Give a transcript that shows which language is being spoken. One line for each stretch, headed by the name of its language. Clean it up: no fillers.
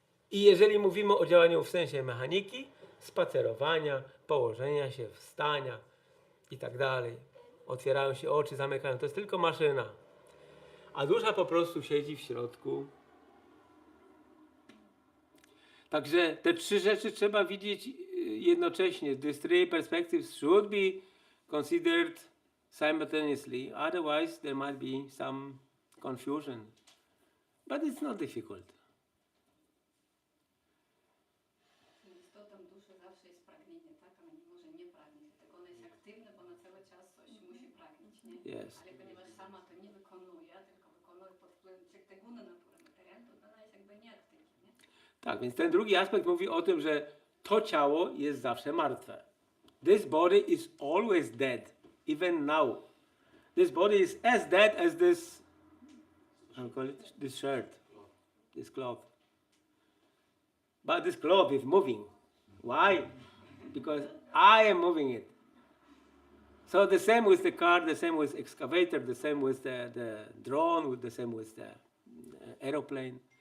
Polish: I jeżeli mówimy o działaniu w sensie mechaniki, spacerowania, położenia się, wstania i tak dalej, otwierają się oczy, zamykają, to jest tylko maszyna. A dusza po prostu siedzi w środku. Także te trzy rzeczy trzeba widzieć jednocześnie.
English: These three perspectives should be considered simultaneously. Otherwise there might be some confusion. But it's not difficult.
Polish: Istotą duszy zawsze jest pragnienie, tak? Ona nie może nie pragnieć, tylko ona jest aktywna, bo ona cały czas coś musi pragnieć, nie?
English: Yes.
Polish: Ale ponieważ sama to nie wykonuje, tylko wykonuje pod wpływem tych guny natury materialnej, to ona jest jakby nieaktywna, nie? Tak, więc ten drugi aspekt mówi o tym, że to ciało jest zawsze martwe.
English: This body is always dead, even now. This body is as dead as this, how do you call it? This shirt, this cloth. But this cloth is moving. Why? Because I am moving it. So the same with the car, the same with excavator, the same with the drone, the same with the aeroplane.